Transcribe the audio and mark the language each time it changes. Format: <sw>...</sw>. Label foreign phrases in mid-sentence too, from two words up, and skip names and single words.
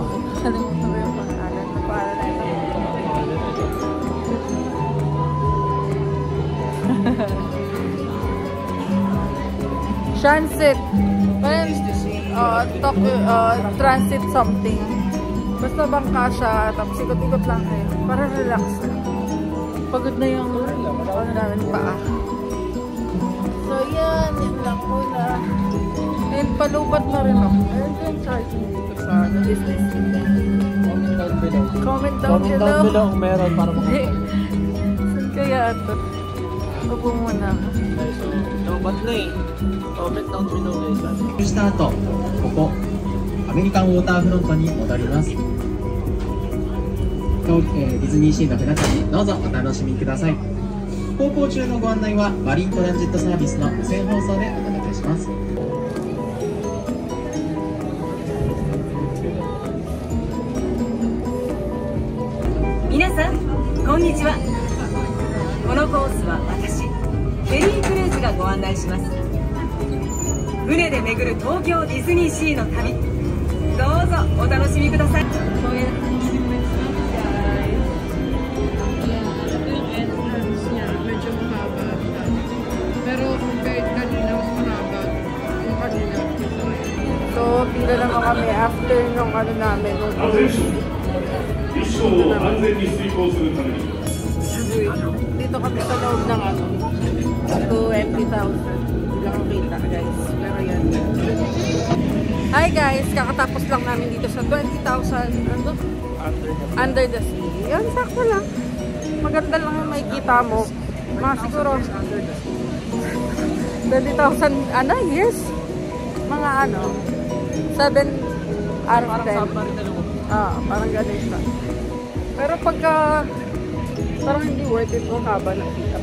<tl>Kalimutan ko yung pangalan. Para na ito. Transit.</tl> <en>Transit something.</en> <tl>Basta bangka siya, tapos ikot-ikot lang kayo. Para relax na. Pagod na yung namin paa. So yan lang muna. And palubat na rin ako. Ayun yung charging dito sa business.</tl> <en>Comment down below</en> <tl>kung meron para makita. Saan kaya ito? Upo muna. Lobat na eh.</tl> <en>Comment down below guys.</en> <ja>した後、ここアメリカンウォーターフロントに戻ります。ディズニーシーの船旅どうぞお楽しみください。航行中のご案内はマリントランジットサービスの無線放送でお届けします。皆さんこんにちは。このコースは私ケリー・クレイズがご案内します。船で巡る東京ディズニーシーの旅、どうぞお楽しみください。</ja> <tl>So, pila naman kami after nung namin, nung cruise. Dito kami sa loob ng 20,000. Hindi lang kita guys. Pero yan.</tl> <en>Hi guys!</en> <tl>Kakatapos lang namin dito sa 20,000 under the sea. Yan, sakto lang. Maganda lang yung makikita mo. Mga siguro 20,000 years? Mga</tl> <en>7 out of 10.</en> <tl>Parang ganun siya. Pero pagka parang hindi</tl> <en>worth it</en> <tl>kung haba ng kita.</tl>